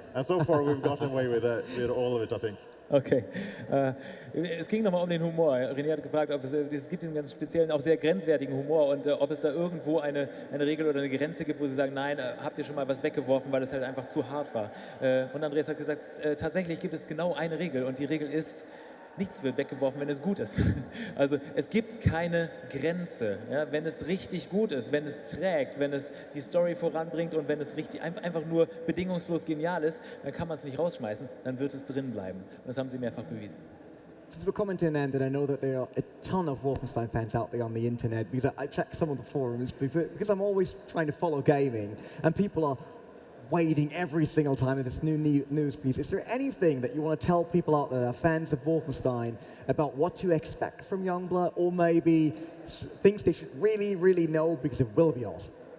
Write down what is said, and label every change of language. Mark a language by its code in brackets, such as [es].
[en] And so far we've gotten away with all of it, I think. Okay. [de] Es ging nochmal um den Humor. René hat gefragt, ob es gibt diesen ganz speziellen, auch sehr grenzwertigen Humor, und ob es da irgendwo eine Regel oder eine Grenze gibt, wo Sie sagen, nein, habt ihr schon mal was weggeworfen, weil es halt einfach zu hart war. Und Andreas hat gesagt, tatsächlich gibt es genau eine Regel, und die Regel ist, nichts wird weggeworfen, wenn es gut ist. Also es gibt keine Grenze. Ja? Wenn es richtig gut ist, wenn es trägt, wenn es die Story voranbringt und wenn es richtig einfach nur bedingungslos genial ist, dann kann man es nicht rausschmeißen, dann wird es drin bleiben. Und das haben sie mehrfach bewiesen. [en] Since we're coming to an end, and I know that there are a ton of Wolfenstein fans out there on the internet, because I check some of the forums, because I'm always trying to follow gaming, and people are waiting every single time in this new news piece. Is there anything that you want to tell people out there that are fans of Wolfenstein about what to expect from Youngblood, or maybe things they should really, really know because it will be awesome?